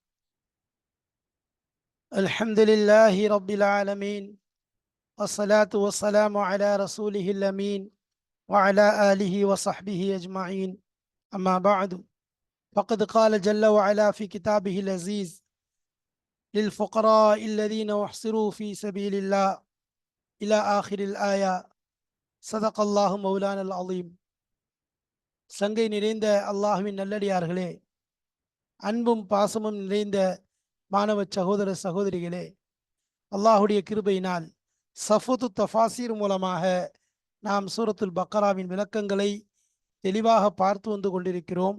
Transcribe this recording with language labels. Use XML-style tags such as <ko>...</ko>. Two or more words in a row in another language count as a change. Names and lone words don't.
<ar>الحمد لله رب العالمين، والصلاة والسلام على رسوله الأمين وعلى آله وصحبه أجمعين. أما بعد، فقد قال جل وعلا في كتابه العزيز: للفقراء الذين احصروا في سبيل الله إلى آخر الآية. صدق الله مولانا العظيم.</ar> <ta>சங்கை நிறைந்த அல்லாஹ்வின் நல்லடியார்களே, அன்பும் பாசமும் நிறைந்த மாணவ சகோதர சகோதரிகளே, அல்லாஹுடைய கிருபையினால் சஃபுத்து தஃபாசீர் மூலமாக நாம் சூரத்துல் பக்கராவின் விளக்கங்களை தெளிவாக பார்த்து வந்து கொண்டிருக்கிறோம்.</ta>